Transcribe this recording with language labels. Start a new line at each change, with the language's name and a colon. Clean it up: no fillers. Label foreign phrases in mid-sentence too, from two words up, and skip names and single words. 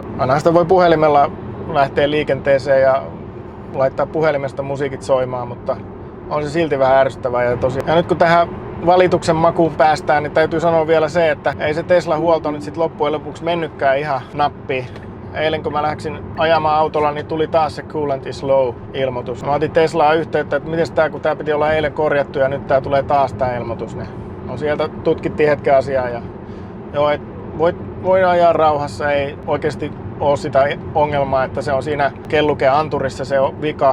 Finnish: Aina sitä voi puhelimella lähteä liikenteeseen ja laittaa puhelimesta musiikit soimaan, mutta on se silti vähän ärsyttävää. Ja nyt kun tähän valituksen makuun päästään, niin täytyy sanoa vielä se, että ei se Tesla-huolto nyt sit loppujen lopuksi mennytkään ihan nappiin. Eilen kun mä lähdin ajamaan autolla, niin tuli taas se
English: coolant is low-ilmoitus.
Finnish: Mä otin Teslaa yhteyttä, että miten tää, kun tää piti olla eilen korjattu ja nyt tää tulee taas tää ilmoitus. Niin sieltä tutkittiin hetken asiaa ja joo, et voi ajaa rauhassa, ei oikeasti ole sitä ongelmaa, että se on siinä kellukeanturissa se on vika.